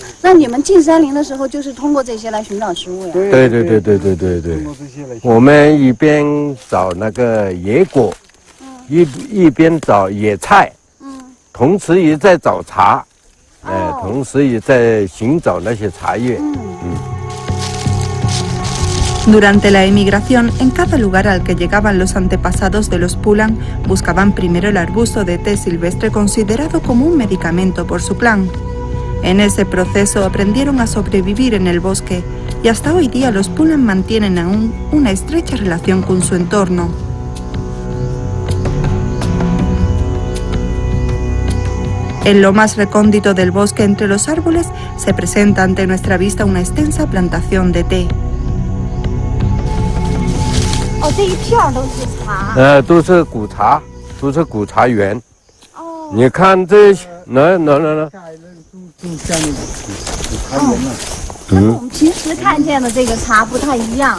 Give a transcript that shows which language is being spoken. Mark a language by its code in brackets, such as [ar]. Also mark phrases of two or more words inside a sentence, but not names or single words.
[zh] 那你们进山林的时候，就是通过这些来寻找食物呀？对。通过这些来。我们一边找那个野果，一边找野菜，同时也在找茶，同时也在寻找那些茶叶。 [es] Durante la emigración, en cada lugar al que llegaban los antepasados de los Pulang, buscaban primero el arbusto de té silvestre considerado como un medicamento por su clan. En ese proceso aprendieron a sobrevivir en el bosque y hasta hoy día los Pulang mantienen aún una estrecha relación con su entorno. En lo más recóndito del bosque entre los árboles se presenta ante nuestra vista una extensa plantación de té. [zh] 这一片都是茶。都是古茶，都是古茶园。你看这那。跟我们平时看见的这个茶不太一样。